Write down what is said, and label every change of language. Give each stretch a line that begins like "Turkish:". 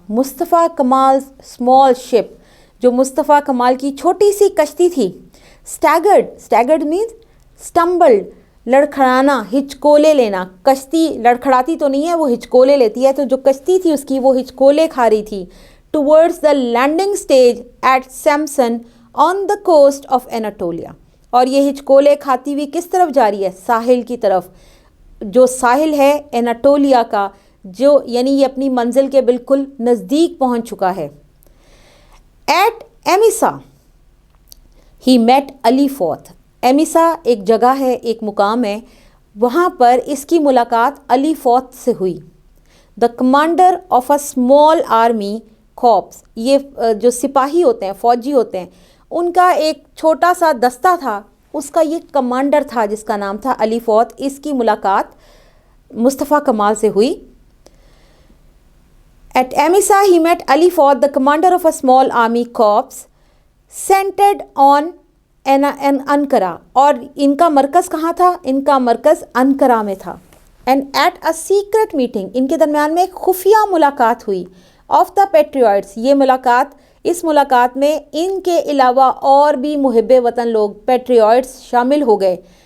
English: Mustafa Kemal small ship,
Urdu: جو مصطفیٰ کمال کی چھوٹی سی کشتی تھی،
English: staggered means stumbled,
Urdu: لڑکھڑانا، ہچکولے لینا. کشتی لڑکھڑاتی تو نہیں ہے، وہ ہچکولے لیتی ہے. تو جو کشتی تھی اس کی وہ ہچکولے کھا رہی تھی.
English: Towards the landing stage at Samsun on the coast of Anatolia.
Urdu: اور یہ ہچکولے کھاتی ہوئی کس طرف جا رہی ہے؟ ساحل کی طرف، جو ساحل ہے ایناٹولیا کا، جو یعنی یہ اپنی منزل کے بالکل نزدیک پہنچ چکا ہے.
English: At Amasya he met Ali Fuat.
Urdu: ایمیسا ایک جگہ ہے، ایک مقام ہے، وہاں پر اس کی ملاقات علی فوت سے ہوئی.
English: the commander of a small army corps,
Urdu: یہ جو سپاہی ہوتے ہیں، فوجی ہوتے ہیں، ان کا ایک چھوٹا سا دستہ تھا، اس کا یہ کمانڈر تھا جس کا نام تھا علی فوت. اس کی ملاقات مصطفیٰ کمال سے ہوئی.
English: At Emesa, he met Ali Ford, the commander of a small army corps, centered on Ankara.
Urdu: اور ان کا مرکز کہاں تھا؟ ان کا مرکز انقرہ میں تھا.
English: And at a secret meeting،
Urdu: ان کے درمیان میں ایک خفیہ ملاقات ہوئی.
English: of the patriots،
Urdu: اس ملاقات میں ان کے علاوہ اور بھی محب وطن لوگ پیٹریوٹس شامل ہو گئے.